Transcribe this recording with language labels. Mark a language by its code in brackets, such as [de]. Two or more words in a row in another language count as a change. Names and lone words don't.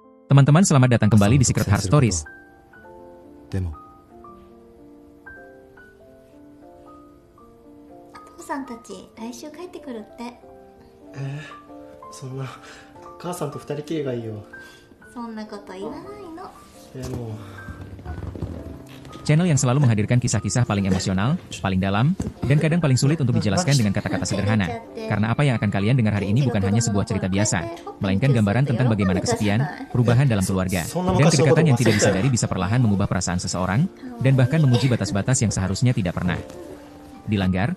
[id] Teman-teman, selamat datang kembali di Secret Heart Stories. [ja] でもお父さんたち来週帰ってくるって。そんな母さんと二人きりがいいよ。そんなこと言わないの。でも [id] Channel yang selalu menghadirkan kisah-kisah paling emosional, paling dalam, dan kadang paling sulit untuk dijelaskan dengan kata-kata sederhana. Karena apa yang akan kalian dengar hari ini bukan hanya sebuah cerita biasa, melainkan gambaran tentang bagaimana kesepian, perubahan dalam keluarga, dan kedekatan yang tidak disadari bisa perlahan mengubah perasaan seseorang, dan bahkan menguji batas-batas yang seharusnya tidak pernah dilanggar.